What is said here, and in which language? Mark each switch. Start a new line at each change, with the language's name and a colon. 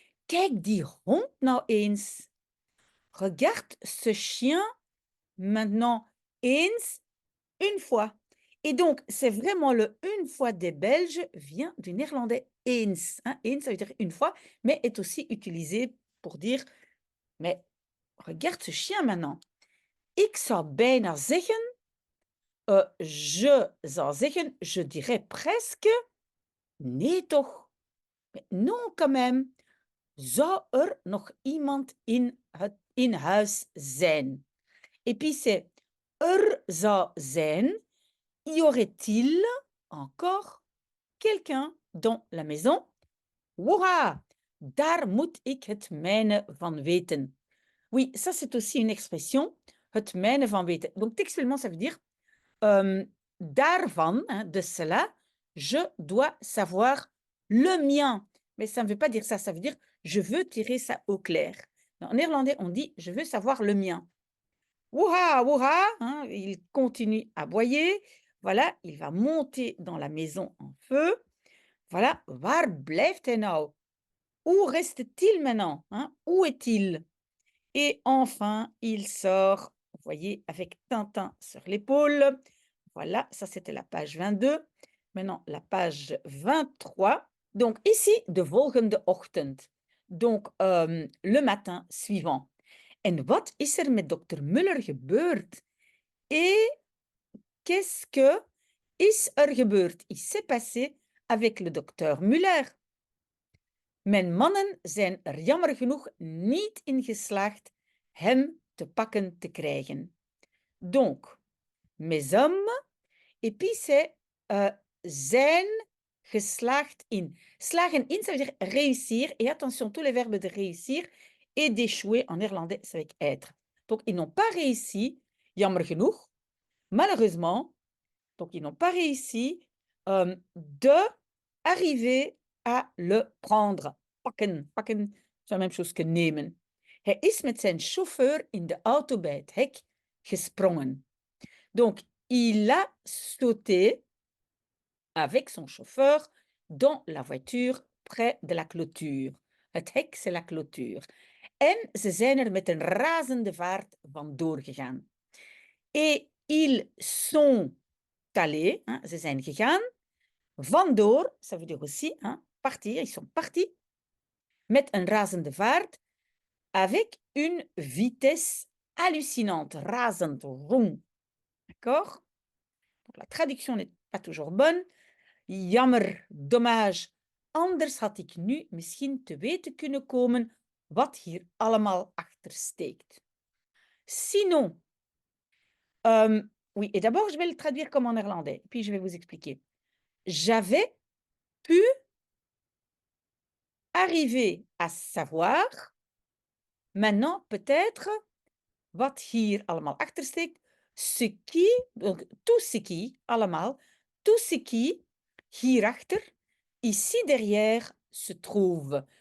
Dutch: Kijk die hond nou eens.
French: Regarde ce chien maintenant eens, une fois. Et donc, c'est vraiment le une fois des Belges vient du néerlandais eens. Hein. Eens, ça veut dire une fois, mais est aussi utilisé pour dire, mais regarde ce chien maintenant.
Dutch: Ik zou bijna zeggen, je zou zeggen,
French: je dirais presque,
Dutch: nee toch.
French: Mais non, quand même.
Dutch: Zou er nog iemand in huis zijn?
French: Et puis c'est er zou zijn. Y aurait-il encore quelqu'un dans la maison? Woeha!
Dutch: Daar moet ik het mijne van weten.
French: Oui, ça c'est aussi une expression,
Dutch: het mijne van weten.
French: Donc textuellement, ça veut dire daarvan, hein, de cela, je dois savoir le mien. Mais ça ne veut pas dire ça, ça veut dire je veux tirer ça au clair. En néerlandais, on dit je veux savoir le mien. Wouha, wouha, hein, il continue à aboyer. Voilà, il va monter dans la maison en feu.
Dutch: Voilà, waar blijft hij nou?
French: Où reste-t-il maintenant? Hein? Où est-il? Et enfin, il sort, vous voyez, avec Tintin sur l'épaule. Voilà, ça c'était la page 22. Maintenant, la page 23. Donc ici,
Dutch: de volgende ochtend.
French: Donc, le matin suivant.
Dutch: En wat is er met dokter Muller gebeurd?
French: Et qu'est-ce que
Dutch: is er gebeurd?
French: Il s'est passé avec le docteur Muller.
Dutch: Mijn mannen zijn er jammer genoeg niet in geslaagd hem te pakken te krijgen.
French: Donc, mes hommes, et puis c'est
Dutch: zijn geslaagd in.
French: Slagen in, ça veut dire réussir. Et attention, tous les verbes de réussir et d'échouer en néerlandais, c'est avec être. Donc, ils n'ont pas réussi,
Dutch: jammer genoeg,
French: malheureusement. Donc, ils n'ont pas réussi d'arriver à le prendre. Pakken, pakken, c'est la même chose que nemen.
Dutch: Hij is met zijn chauffeur in de auto bij het hek gesprongen.
French: Donc, il a sauté avec son chauffeur dans la voiture près de la clôture. Het hek, c'est la clôture.
Dutch: En ze zijn er met een razende vaart vandoor gegaan.
French: Et ils sont allés, hein,
Dutch: ze zijn gegaan,
French: vandoor, ça veut dire aussi, hein, partir, ils sont partis
Dutch: met een razende vaart
French: avec une vitesse hallucinante, razend, vroom. D'accord? Donc, la traduction n'est pas toujours bonne. Jammer, dommage.
Dutch: Anders had ik nu misschien te weten kunnen komen wat hier allemaal achter steekt.
French: Sinon, oui, et d'abord, je vais le traduire comme en néerlandais, puis je vais vous expliquer. J'avais pu arriver à savoir, maintenant peut-être,
Dutch: wat hier allemaal achter steekt,
French: ce qui, donc tout ce qui, allemaal, tout ce qui, hierachter, ici derrière, se trouve.